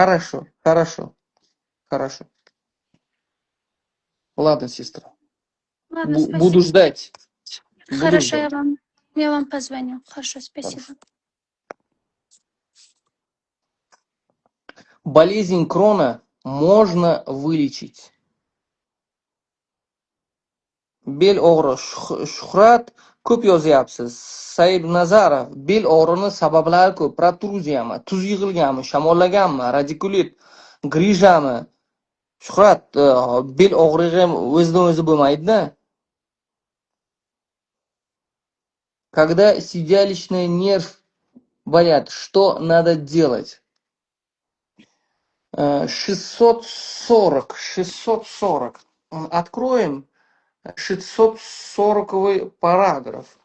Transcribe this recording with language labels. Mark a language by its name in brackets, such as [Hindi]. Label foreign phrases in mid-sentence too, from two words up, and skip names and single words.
[Russian] хорошо, хорошо, хорошо. Ладно, сестра. Ладно, Буду спасибо. ждать. Буду Хорошо, ждать. я вам позвоню. Хорошо, спасибо. Хорошо. Болезнь Крона можно вылечить. [Uzbek] Bel og'ri Shuhrat ko'p yozyapsiz. Said Nazarov bel og'rini sabablari ko'p. Protruziyami, tuz yig'ilganmi, shamollaganmi, radikulit, grijami. Shuhrat, bel og'rig'i ham o'zidan o'zi bo'lmaydi-da. [Russian] Когда седалищный нерв болят, что надо делать? 640. Откроем 640 параграф.